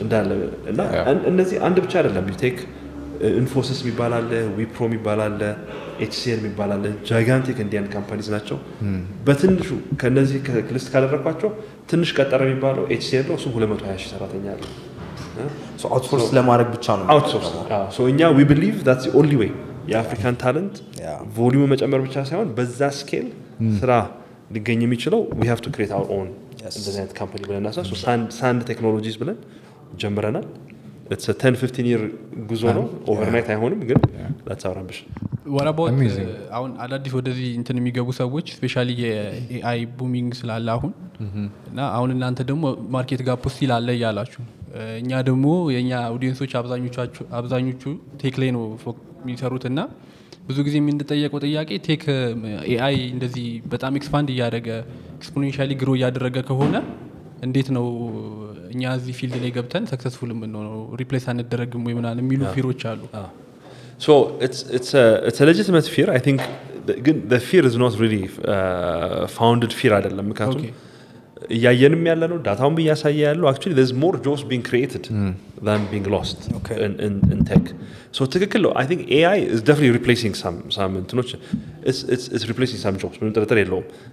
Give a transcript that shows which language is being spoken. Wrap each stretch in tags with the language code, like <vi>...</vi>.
<am>እንዳለ እና እነዚህ አንድ ብቻ አይደለም ቴክ ኢንፎሲስ የሚባል ዊፕሮ የሚባል ኤችሲኤል የሚባል ጃይጋንቲክ ኢንዲያን ካምፓኒስ ናቸው በትንሹ ከነዚህ ክሊስት ካደረኳቸው ትንሽ ቀጠረ የሚባለው ኤችሲኤል ነው እሱ 220,000 ሰራተኛ አለው so outsource ለማድረግ ብቻ ነው outsource so እኛ</am> <en>we believe that's the only way</en> <am>የአፍሪካን ታለንት ቮሊዩም መጨመር ብቻ ሳይሆን በዛ ስኬል ስራ ሊገኝ የሚችለው</am> <en>we have to create our own</en> <am>እንደዚህ አይነት ካምፓኒ ብለናል so sand technologies ብለን ጀምረናል it's a 10-15 year ጉዞ ነው overnight አይሆንም ግን</am> <en>that's our ambition</en> <am>what about አሁን አዳዲስ ወደዚህ እንትን የሚገቡ ሰዎች ስፔሻሊ የኤአይ ቡሚንግ ስላለ አሁን እና አሁን እናንተ ደግሞ ማርኬት ጋፕ ውስጥ ይላል ያላችሁ እኛ ደግሞ የኛ ኦዲየንሶች አብዛኞቹ ቴክ ላይ ነው የሚሰሩትና ብዙ ጊዜ የምንጠየቀው ጥያቄ ቴክ ኤአይ እንደዚህ በጣም ኤክስፓንድ ያደረገ ኤክስፖኔንሻሊ ግሮ ያደረገ ከሆነ እንዴት ነው እኛ እዚህ ፊልድ ላይ ገብተን ሰክሰስፉል የምንሆነው ሪፕሌስ አንደረግም ወይ ምናምን የሚሉ ፊሮች አሉ</am> <en>So it's a legitimate fear. I think the fear is not really founded fear</en> <am>አይደለም ምክንያቱም እያየንም ያለ ነው ዳታውን በያሳየ ያለው</am> <en>actually there's more jobs being created than being lost in tech. So</en> <am>ትክክል ነው.</am> <en>I think AI is definitely replacing some እንትኖች it's replacing some jobs</en> <am>ምንም ጥርጥር የለውም.</am>